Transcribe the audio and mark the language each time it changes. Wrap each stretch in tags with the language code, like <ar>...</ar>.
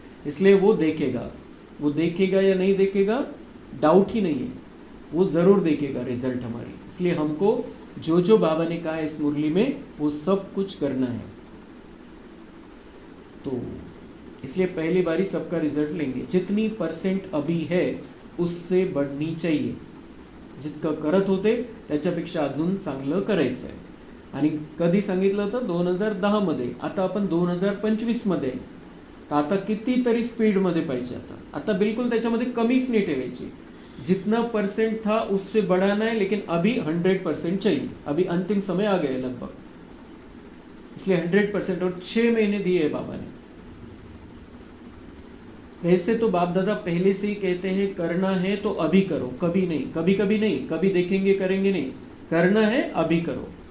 <hi>इसलिए वो देखेगा या नहीं देखेगा डाउट ही नहीं है, वो ज़रूर देखेगा रिजल्ट हमारी। इसलिए हमको जो जो बाबा ने कहा है इस मुरली में वो सब कुछ करना है। तो इसलिए पहली बारी सबका रिजल्ट लेंगे। जितनी % अभी है उससे बढ़नी चाहिए।</hi> <mr>जितकं करत होते त्याच्यापेक्षा अजून चांगलं करायचं आहे। आणि कधी सांगितलं होतं 2010 मध्ये, आता आपण 2025 मध्ये, तर आता कितीतरी स्पीडमध्ये पाहिजे। आता बिल्कुल त्याच्यामध्ये कमीच नाही ठेवायची।</mr> <hi>जितना % था उससे बढ़ाना है, लेकिन अभी 100% चाहिए। अभी अंतिम समय आ गया लगभग, इसलिए 100% और 6 महीने दिए है बाबा ने। वैसे तो बाप दादा पहले से ही कहते हैं करना है तो अभी करो, कभी नहीं, कभी कभी नहीं, कभी देखेंगे करेंगे नहीं, करना है अभी करो।</hi>